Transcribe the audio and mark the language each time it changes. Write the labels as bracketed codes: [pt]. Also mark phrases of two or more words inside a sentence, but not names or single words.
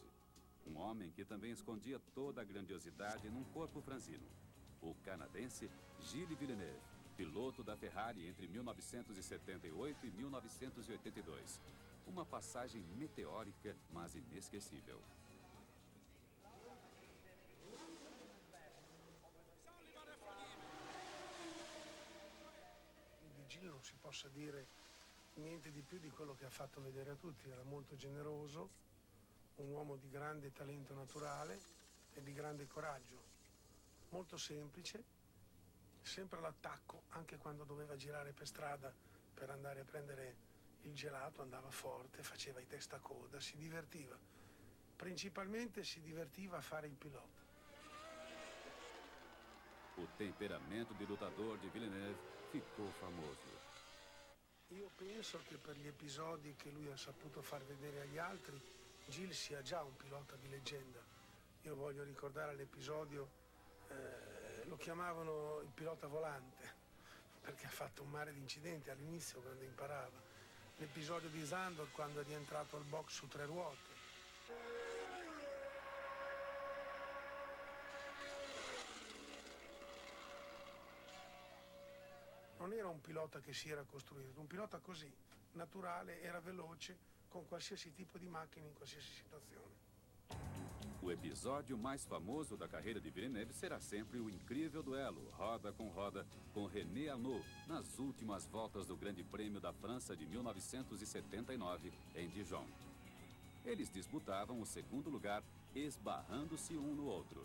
[pt] Um homem que também escondia toda a grandiosidade num corpo franzino. O canadense Gilles Villeneuve, piloto da Ferrari entre 1978 e 1982. Uma passagem meteórica, mas inesquecível. [it] Di Gilles non si possa dire niente di più di quello che ha fatto vedere a tutti. Era molto generoso, un uomo di grande talento naturale e di grande coraggio, molto semplice, sempre all'attacco, anche quando doveva girare per strada per andare a prendere il gelato, andava forte, faceva i testacoda, si divertiva. Principalmente si divertiva a fare il pilota. [pt] O temperamento de lutador di Villeneuve ficou famoso. [it] Io penso che per gli episodi che lui ha saputo far vedere agli altri, Gilles sia già un pilota di leggenda. Io voglio ricordare l'episodio, lo chiamavano il pilota volante, perché ha fatto un mare di incidenti all'inizio quando imparava. L'episodio di Zandvoort quando è rientrato al box su 3 ruote. Non era un pilota che si era costruito, un pilota così, naturale, era veloce, con qualsiasi tipo di macchina in qualsiasi situazione. [pt] O episódio mais famoso da carreira de Villeneuve será sempre o incrível duelo, roda com René Arnoux, nas últimas voltas do Grande Prêmio da França de 1979, em Dijon. Eles disputavam o segundo lugar, esbarrando-se um no outro.